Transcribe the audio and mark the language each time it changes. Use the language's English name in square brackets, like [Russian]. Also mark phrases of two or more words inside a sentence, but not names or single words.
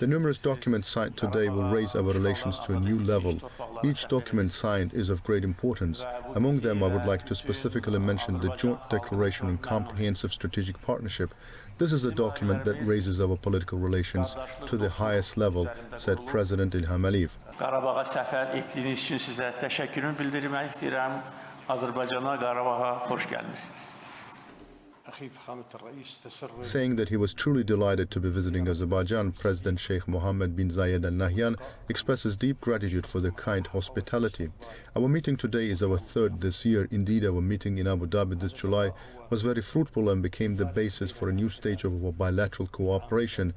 [English] The numerous documents signed today will raise our relations to a new level. Each document signed is of great importance. Among them, I would like to specifically mention the Joint Declaration on Comprehensive Strategic Partnership. This is a document that raises our political relations to the highest level, said President İlham Əliyev. [Azerbaijani] Qarabağa səfər etdiyiniz üçün sizə təşəkkürümü bildirmək istəyirəm. Azərbaycana, Qarabağa xoş gəlmisiniz. [English] Saying that he was truly delighted to be visiting Azerbaijan, President Sheikh Mohammed bin Zayed Al Nahyan expresses deep gratitude for the kind hospitality. Our meeting today is our third this year. Indeed, our meeting in Abu Dhabi this July was very fruitful and became the basis for a new stage of our bilateral cooperation.